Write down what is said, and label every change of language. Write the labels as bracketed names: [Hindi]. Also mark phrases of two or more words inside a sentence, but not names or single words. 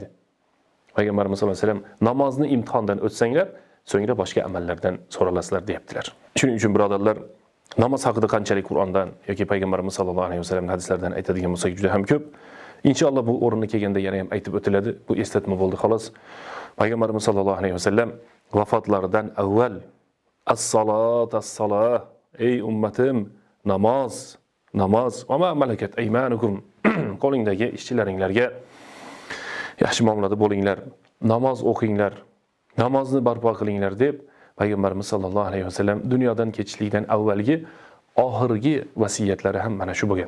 [Uzbek] Payg'ambarimiz [Arabic] صلى الله عليه وسلم [Uzbek] namozni imtihondan o'tsanglar, so'ngra boshqa amallardan so'ralasizlar deyaptilar. Shuning uchun birodarlar, namoz haqida qanchalik Qur'ondan yoki Payg'ambarimiz [Arabic] صلى الله عليه وسلم [Uzbek] hadislardan aytadigan bo'lsak juda ham ko'p. Inshaalloh bu o'ringa kelganda yana ham aytib o'tiladi. Bu eslatma bo'ldi xolos. Payg'ambarimiz [Arabic] صلى الله عليه وسلم [Uzbek] vafotlaridan avval [Arabic] الصلاة الصلاة, [Uzbek] ey ummatim, namoz, namoz, [Arabic] وما ملكت أيمانكم, [Uzbek] qo'lingdagi ishchilaringlarga yaxshi muomalada bo'linglar, namoz o'qinglar, namozni barpo qilinglar deb Payg'ambarimiz [Arabic] صلى الله عليه وسلم [Uzbek] dunyodan ketishlikdan avvalgi oxirgi vasiyatlari ham mana shu bo'lgan.